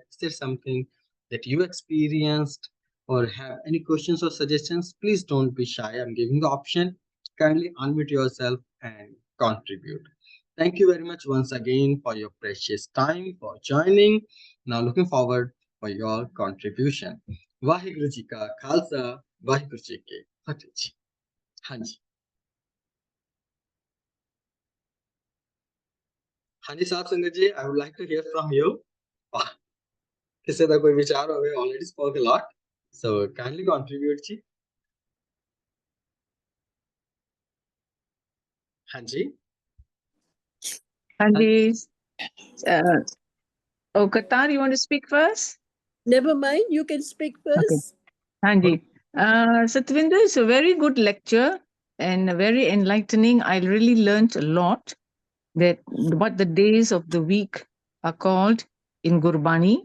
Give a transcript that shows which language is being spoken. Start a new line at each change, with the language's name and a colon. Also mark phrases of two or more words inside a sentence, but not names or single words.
English: Is there something that you experienced or have any questions or suggestions? Please don't be shy. I'm giving the option. Kindly unmute yourself and contribute. Thank you very much once again for your precious time, for joining. Now looking forward for your contribution.
Punjabi: ਵਾਹਿਗੁਰੂ ਜੀ ਕਾ ਖਾਲਸਾ, ਵਾਹਿਗੁਰੂ ਜੀ ਕੀ ਫ਼ਤਿਹ ਜੀ. ਹਾਂਜੀ। ਹਾਂਜੀ ਸਾਹਿਬ ਸੰਗਤ ਜੀ,
English: I would like to hear from you.
Punjabi: ਕਿਸੇ ਦਾ ਕੋਈ ਵਿਚਾਰ ਹੋਵੇ,
English: already spoke a lot. So kindly contribute ji. Hanji. Hanji. Qatar, you want to speak first? Never mind, you can speak first. Okay. Hanji. Satvinder, is a very good lecture and very enlightening. I really learned a lot that what the days of the week are called in Gurbani.